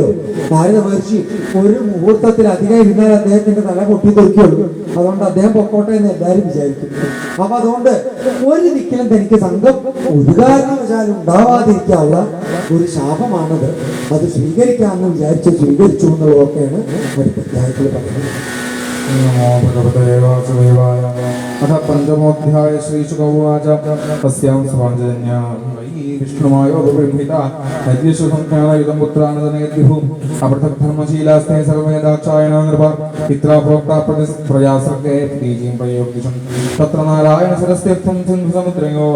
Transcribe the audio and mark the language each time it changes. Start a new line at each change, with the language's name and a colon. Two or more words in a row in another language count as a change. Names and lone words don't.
Malayalam: നാരദ മഹർഷി ഒരു മുഹൂർത്തത്തിലധികം ഇരുന്നാൽ അദ്ദേഹത്തിന്റെ തല പൊട്ടി തെറിക്കുള്ളൂ. അതുകൊണ്ട് അദ്ദേഹം പൊക്കോട്ടെ എന്ന് എല്ലാവരും വിചാരിക്കും. അപ്പൊ അതുകൊണ്ട് ഒരു ദിക്കിലും തനിക്ക് സംഘം ഒരു കാരണവശാലും ഉണ്ടാവാതിരിക്കാനുള്ള ഒരു ശാപമാണത്. അത് സ്വീകരിക്കാമെന്ന് വിചാരിച്ച് സ്വീകരിച്ചു എന്നുള്ളതൊക്കെയാണ് അടുത്ത അധ്യായത്തിൽ പറയുന്നത്.
Sanskrit: नमो भगवते वासुदेवाय। अथ पंचमोऽध्याय श्रीशुकौवाच तस्यां स्वाञ्जन्या विष्णुमायोपबृंहिता नद्यशुसंख्यानयुतं पुत्रानदनेद्युः अपृथक्धर्मशीलास्ते सर्वे दाक्षायणा नृप पित्रा प्रोक्ता प्रजासर्गे प्रीतिं प्रयोक्तिशं तत्र नारायणसरस्तीर्थं सिन्धुसमुद्रयोः